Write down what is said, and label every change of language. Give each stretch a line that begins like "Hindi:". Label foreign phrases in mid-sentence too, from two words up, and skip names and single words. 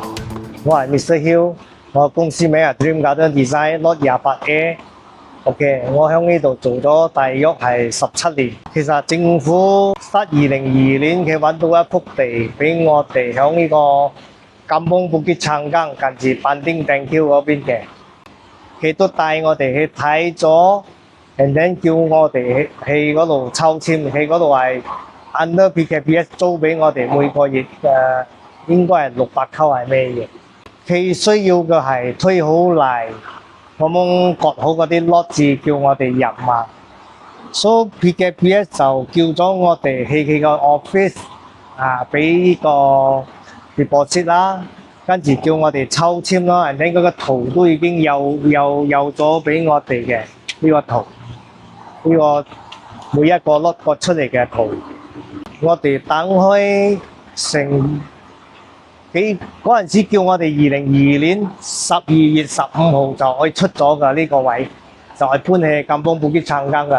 Cantonese: 我係 Mr. Hill，我公司名係 Dream Garden Design Lot 28A。OK， 我喺呢度做咗大約係17年。其實政府2022年佢揾到一幅地俾我哋喺呢個Kampung Bukit Changang近住板丁頂橋嗰邊嘅，佢都帶我哋去睇咗。
English: and then
Cantonese: 叫我哋去嗰度抽籤，去嗰度係 under PKPS 租俾我哋每個月應該係600溝係咩嘢？佢需要嘅係推好泥，咁樣割好嗰啲 lot 字叫我哋入嘛。所以 PKPS 就叫咗我哋去佢個 office 俾呢個 deposit 啦，跟住叫我哋抽籤啦 ，
English: and then
Cantonese: 嗰個圖都已經有咗俾我哋嘅呢個圖。呢個每一個 lot 割出嚟嘅圖，我哋等開成幾嗰陣時叫我哋2022年12月15號就可以出咗㗎呢個位，就係搬去Kampung Bukit Changang㗎。